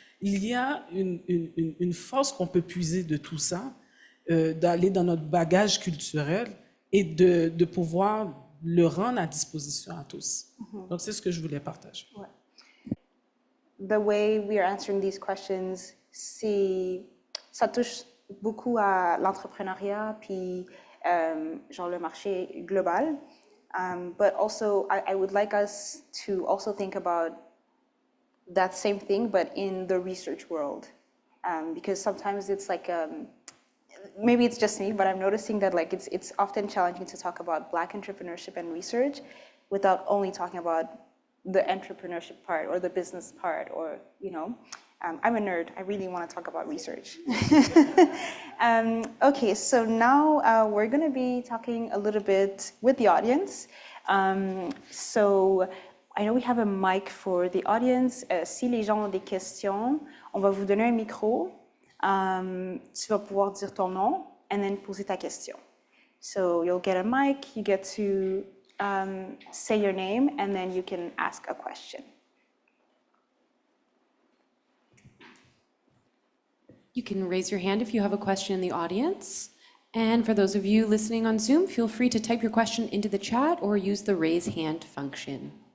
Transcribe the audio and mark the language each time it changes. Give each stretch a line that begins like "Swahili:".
French: Il y a une force qu'on peut puiser de tout ça, d'aller dans notre bagage culturel et de pouvoir le rendre à disposition à tous. Donc, c'est ce que je voulais partager. Ouais.
English: The way we are answering these questions,
French: ça touche beaucoup à l'entrepreneuriat, puis genre le marché global.
English: But also, I would like us to also think about that same thing, but in the research world. Because sometimes it's like, maybe it's just me, but I'm noticing that like it's often challenging to talk about Black entrepreneurship and research without only talking about the entrepreneurship part or the business part, or, you know. I'm a nerd. I really want to talk about research. Okay, so now we're going to be talking a little bit with the audience. So I know we have a mic for the audience.
French: Si les gens ont des questions, on va vous donner un micro. Tu vas pouvoir dire ton nom
English: and then
French: poser ta question.
English: So you'll get a mic, you get to say your name, and then you can ask a question. You can raise your hand if you have a question in the audience. And for those of you listening on Zoom, feel free to type your question into the chat or use the raise hand function.